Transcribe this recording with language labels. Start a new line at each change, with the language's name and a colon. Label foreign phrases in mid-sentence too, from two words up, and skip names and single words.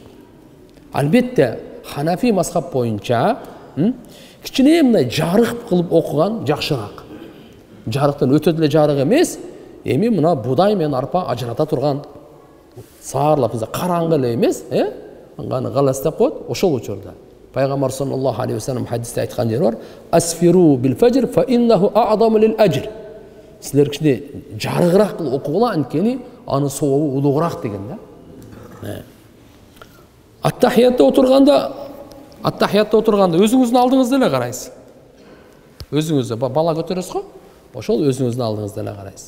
Kyrgyz: Албетте Ханафи мазхаб боюнча кичине мындай жарык кылып окуган жакшыраак. Жарыктан өтө деле жарык эмес, эми мына будай менен арпа ажырата турган саарлап караңгы эле эмес, аны галас деп коет. Ошол учурда Пайгамбар
Arabic: صلى الله عليه وسلم
Kyrgyz: хадисте айткан жери бар.
Arabic: أسفروا بالفجر فإنه أعظم للأجر.
Kyrgyz: Силер кичине жарыгыраак кылып окугула, анткени аны сообу улуугураак деген да. Аттахиятта отурганда өзүңүздүн алдыңызда эле карайсыз. Өзүңүздө бала көтөрөсүз го, ошол өзүңүздүн алдыңызда эле карайсыз.